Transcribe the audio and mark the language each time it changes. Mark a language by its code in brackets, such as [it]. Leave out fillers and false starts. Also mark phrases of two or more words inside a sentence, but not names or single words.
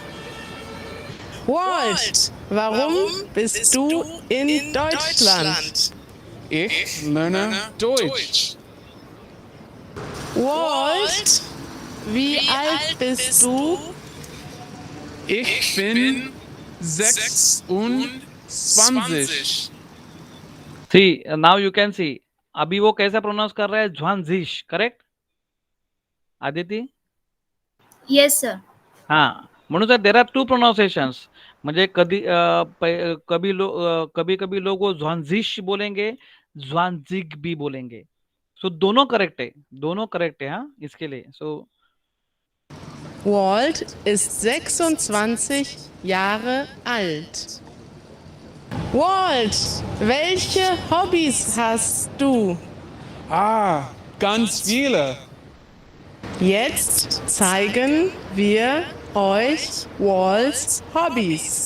[de] Walt, warum bist du in Deutschland? Ich lerne Deutsch. Walt, wie alt bist du? Ich bin 26. [en] See, now you can see. [hi] अभी वो कैसा प्रोनाउंस कर रहा है, ज्वानजिश, करेक्ट आदिति? [en] Yes, sir. [hi] हाँ, [kok] म्हणून तर [en] there are two pronunciations. [hi] म्हणजे कभी कभी लोग वो ज्वानजिश बोलेंगे, ज्वानजिग भी बोलेंगे. सो दोनों करेक्ट है, दोनों करेक्ट है. हाँ, इसके लिए सो [de] Walt ist 26 Jahre alt. Walt, welche Hobbys hast du? Ganz viele. Jetzt zeigen wir euch Walts Hobbys.